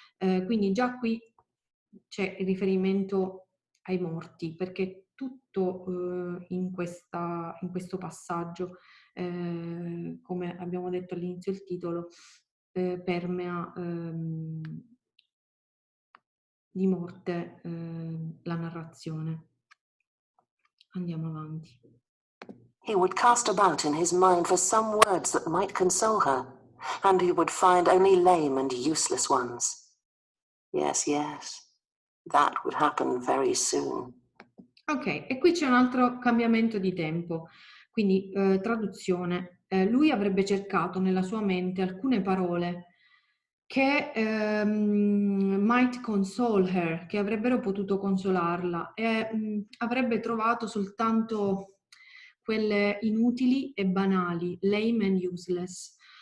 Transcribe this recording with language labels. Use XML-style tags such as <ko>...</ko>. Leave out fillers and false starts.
<it>Quindi già qui c'è il riferimento ai morti, perché tutto in questo passaggio, come abbiamo detto all'inizio del titolo, permea di morte la narrazione. Andiamo avanti.</it> <en>He would cast about in his mind for some words that might console her, and he would find only lame and useless ones. Yes, yes, that would happen very soon.</en> <it>Ok, e qui c'è un altro cambiamento di tempo, quindi traduzione. Lui avrebbe cercato nella sua mente alcune parole che</it> <en>might console her,</en> <it>che avrebbero potuto consolarla, e avrebbe trovato soltanto quelle inutili e banali,</it> <en>lame and useless.</en>